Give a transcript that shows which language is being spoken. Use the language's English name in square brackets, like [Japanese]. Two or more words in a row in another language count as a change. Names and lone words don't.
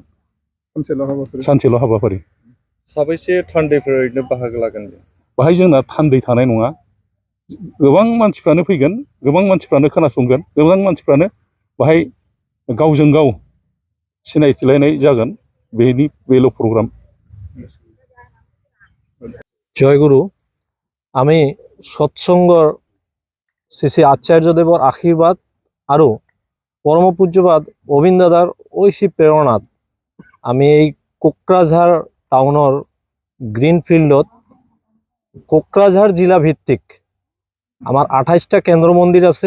[Bodo] सानसेल' हाबाफारि। साबैसे थान्दैफोर ओरैनो बाहागो लागोन? बाहाय जोंना थान्दै थानाय नङा, गोबां मानसिफ्रानो फैगोन, गोबां मानसिफ्रानो खोनासंगोन, गोबां मानसिफ्रानो बाहाय गावजों गाव सिनायथिलायनाय जागोन। बेल' प्रग्राम। [Assamese] জয়গুরু। আমি সৎসঙ্গৰ শ্ৰী শ্ৰী আচাৰ্যদেৱৰ আশীৰ্বাদ আৰু পৰম পূজ্যপাদ অবিন দাদাৰ ঐশী প্ৰেৰণাত আমি এই কোকৰাঝাৰ টাউনৰ গ্ৰীণ ফিল্ডত কোকৰাঝাৰ জিলা ভিত্তিক আমাৰ 28টা কেন্দ্ৰ মন্দিৰ আছে।